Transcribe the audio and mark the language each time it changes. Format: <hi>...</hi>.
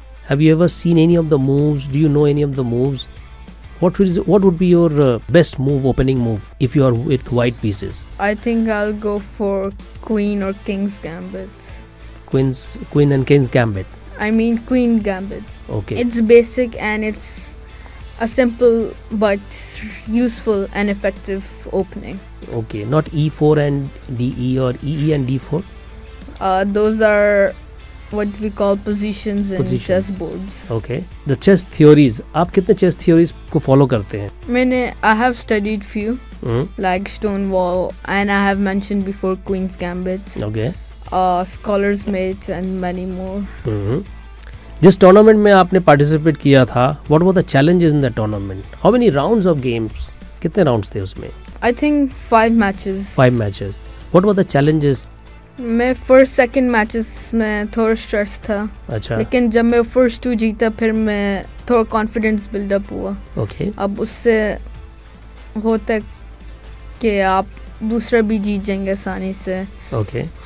<en>Have you ever seen any of the moves, do you know any of the moves, what would be your best move, opening move if you are with white pieces? I think I'll go for queen or king's gambits. Queen and king's gambit. I mean queen gambits. Okay. It's basic and it's a simple but useful and effective opening. Okay, not E4 and DE or EE and D4? Those are what we call positions in chess boards. Okay. The chess theories.</en> <ur>آپ کتنے chess theories کو follow کرتے ہیں؟</ur> <en>I have studied few, like Stonewall, and I have mentioned before Queen's Gambits. Okay. Scholar's Mate and many more.</en> <ur>جس tournament میں آپ نے participate کیا تھا,</ur> <en>what were the challenges in that tournament? How many rounds of games?</en> <ur>کتنے rounds تھے اس میں؟</ur> <en>I think 5 matches. 5 matches. What were the challenges?</en> <ur>میں فرسٹ سیکنڈ میچز میں تھوڑا اسٹریس تھا, اچھا, لیکن جب میں فرسٹ 2 جیتا پھر میں تھوڑا کانفیڈینس بلڈ اپ ہوا.</ur> <en>Okay.</en> <ur>اب اس سے ہوتا ہے کہ آپ دوسرا بھی جیت جائیں گے آسانی سے.</ur> <en>Okay.</en>